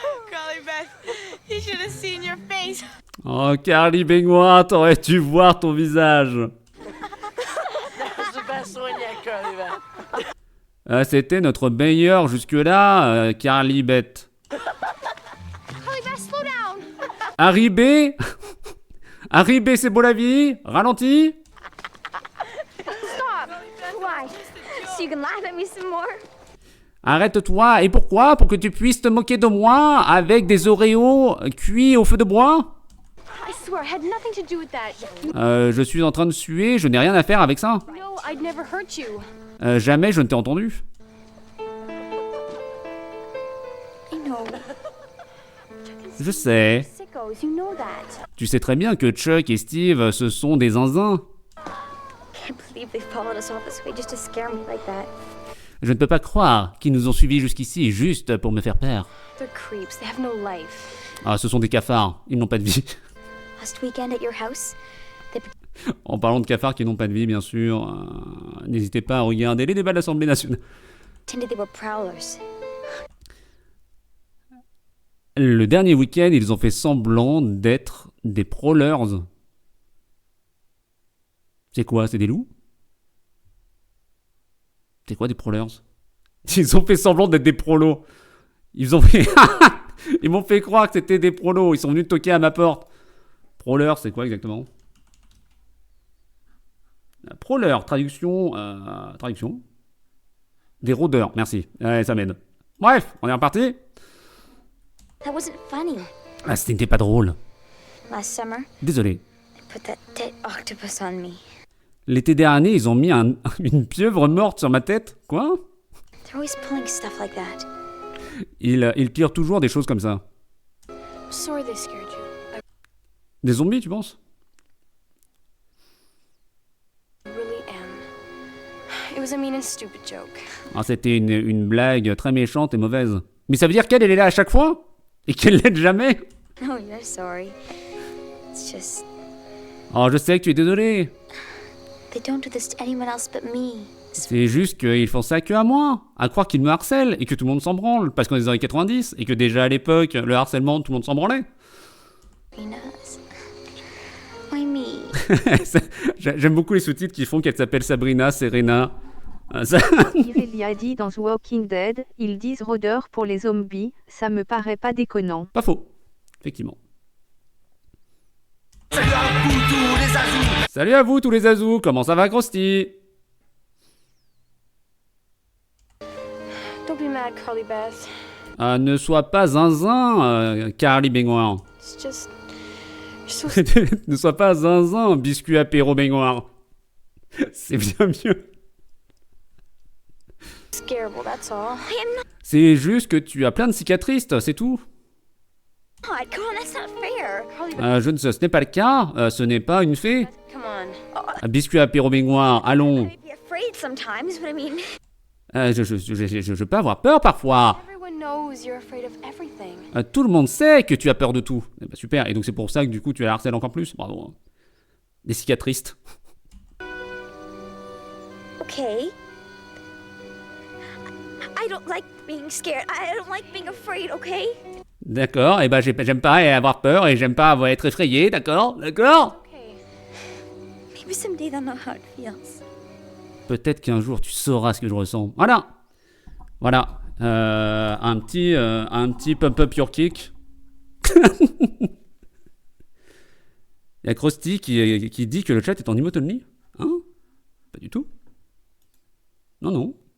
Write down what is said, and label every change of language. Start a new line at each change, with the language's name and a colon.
English: Carly Beth, you should have seen your face.
French: Oh, Carly Baignoire, t'aurais dû voir ton visage.
English: That's the best one yet, Carly Beth.
French: C'était notre meilleur jusque-là, Carly Beth.
English: Carly Beth, slow down.
French: Arribé Arribé, c'est beau la vie. Ralenti.
English: Stop. Why? So you can laugh at me some more?
French: Arrête-toi. Et pourquoi? Pour que tu puisses te moquer de moi avec des Oreos cuits au feu de bois?
English: I swear, I had nothing to do with that.
French: Je suis en train de suer, je n'ai rien à faire avec ça.
English: No, I'd never hurt you.
French: Jamais je ne t'ai entendu.
English: I know.
French: Je sais.
English: Sickos, you know that.
French: Tu sais très bien que Chuck et Steve, ce sont des zinzins.
English: Can't believe they followed us all this way just to scare me like that.
French: Je ne peux pas croire qu'ils nous ont suivis jusqu'ici juste pour me faire peur.
English: They're creeps. They have no life.
French: Ah, ce sont des cafards, ils n'ont pas de vie.
English: Last weekend at your house, they
French: En parlant de cafards qui n'ont pas de vie, bien sûr, n'hésitez pas à regarder les débats de l'Assemblée nationale.
English: pretended they were prowlers.
French: Le dernier week-end, ils ont fait semblant d'être des prowlers. C'est quoi? C'est des loups? C'est quoi des prowlers? Ils ont fait semblant d'être des prolos. Ils ont fait... Ils m'ont fait croire que c'était des prolos. Ils sont venus toquer à ma porte. Prowler, c'est quoi exactement? Prowler, traduction... Traduction? Des rôdeurs, merci. Ouais, ça m'aide. Bref, on est reparti.
English: That wasn't funny.
French: Ah, c'était pas drôle.
English: Last summer,
French: Désolé.
English: they put that dead octopus on me.
French: L'été dernier, ils ont mis une pieuvre morte sur ma tête. Quoi?
English: They're always pulling stuff like that.
French: Ils tirent toujours des choses comme ça.
English: Sorry they scared you.
French: Des zombies, tu penses?
English: I really am. It was a mean and stupid joke.
French: Ah, c'était une blague très méchante et mauvaise. Mais ça veut dire qu'elle est là à chaque fois? Et qu'elle l'aide jamais?
English: Oh, you're sorry. It's just
French: Oh, je sais que tu es désolé.
English: they don't do this to anyone else but me.
French: C'est juste qu'ils font ça que à moi. À croire qu'ils me harcèlent et que tout le monde s'en branle. Parce qu'on est dans les années 90 et que déjà à l'époque, le harcèlement, tout le monde s'en branlait.
English: Sabrina's. Why me?
French: J'aime beaucoup les sous-titres qui font qu'elle s'appelle Sabrina, Serena. Ça... Il y a dit dans The Walking Dead, ils disent rôdeur pour les zombies, ça me paraît pas déconnant. Pas faux, effectivement. Salut à vous tous les azous, comment ça va Krusty?
English: Don't be mad, Carly Beth.
French: Ne sois pas zinzin, Carly Baignoire.
English: It's just you're so
French: Ne sois pas zinzin, biscuit apéro Baignoire. C'est bien mieux.
English: scareable, that's all. I am
French: C'est juste que tu as plein de cicatrices, c'est tout.
English: not. Come on, that's not fair. Carly Beth,
French: Je ne sais, ce n'est pas le cas, ce n'est pas une fée.
English: come on. Oh,
French: Un biscuit apéro Baignoire, allons.
English: I may be afraid sometimes, but I mean,
French: Je peux avoir peur parfois.
English: everyone knows you're afraid of everything.
French: Tout le monde sait que tu as peur de tout. Eh ben, super, et donc c'est pour ça que du coup tu la harcèles encore plus. Bravo. Des cicatrices.
English: Okay. I don't like being scared. I don't like being afraid, okay?
French: D'accord, et ben j'aime pas avoir peur et j'aime pas être effrayé, d'accord? D'accord?
English: Okay. Maybe someday they'll know how it feels.
French: Peut-être qu'un jour tu sauras ce que je ressens. Voilà. Voilà. Un petit
English: pump-up your kick.
French: Il y a Krusty qui dit que le chat est en emote only. Hein? Pas du tout. Non, non.